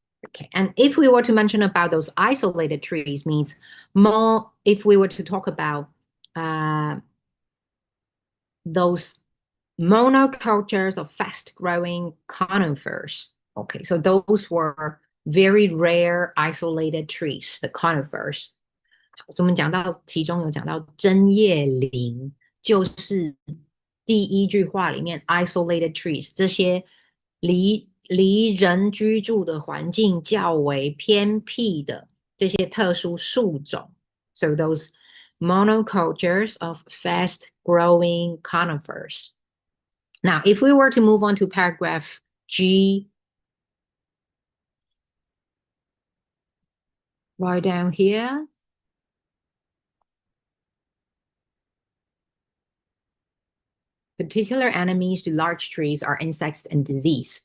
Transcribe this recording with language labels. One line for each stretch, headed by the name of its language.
English: Okay, and if we were to mention about those isolated trees means more, if we were to talk about those monocultures of fast-growing conifers. Okay, so those were very rare isolated trees, the conifers.
Chinese: 我们讲到其中有讲到针叶林，就是第一句话里面
English: isolated trees
Chinese: 这些离人居住的环境较为偏僻的这些特殊树种。
English: So those monocultures of fast-growing conifers. Now, if we were to move on to paragraph G, right down here, particular enemies to large trees are insects and disease.